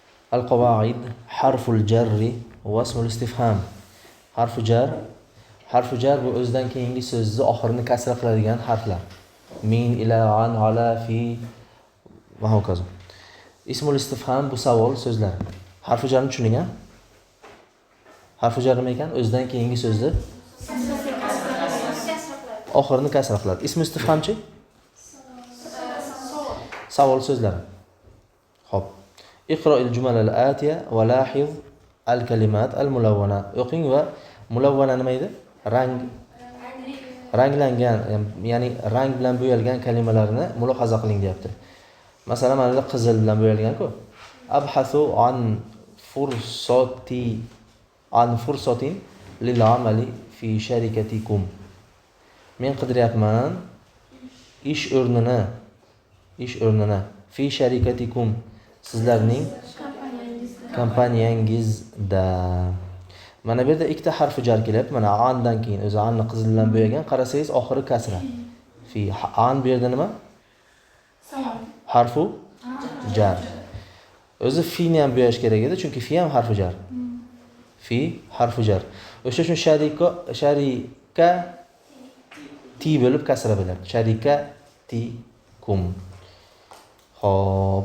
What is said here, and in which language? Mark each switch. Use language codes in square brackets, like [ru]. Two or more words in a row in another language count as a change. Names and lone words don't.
[ar] القواعد حرف الجر واسم الاستفهام. [uz] حرف jar bu o'zidan keyingi so'zni oxirini kasra qiladigan harflar. [ar] من، إلى، عن، على، في [uz] va hokazo. [ar] اسم الاستفهام [uz] bu savol so'zlar. Harf jarni tushuning a? Harf jar nima ekan? O'zidan keyingi so'zni oxirini kasra qiladi. Ismul istifhamchi? Savol so'zlar. Xo'p. [ar] اقرأ الجمل الآتية ولاحظ الكلمات الملونة. [uz] O'qing va mulawwana nima edi? Ranglangan, ya'ni rang bilan bo'yalgan kalimalarni mulohaza qiling deyapti. Masalan, mana bu qizil bilan bo'yalgan-ku. [ar] أبحث عن فرصة للعمل في شركتكم. [uz] Men qidiryapman ish o'rnini [ar] في شركتكم [uz] sizlarning kompaniyangizda. Mana bu yerda ikkita harfi jar kelyapti. Mana andan keyin o'zi anni qizil bilan bo'yagan, qarasangiz oxiri kasra. Fi an bu yerda nima? Harfu jar. O'zi fi ni ham bo'yash kerak edi, chunki fi ham harfi jar. Fi harfi jar. O'sha uchun sharika ti bo'lib kasra bo'ladi. Sharika ti kum. Xo'p.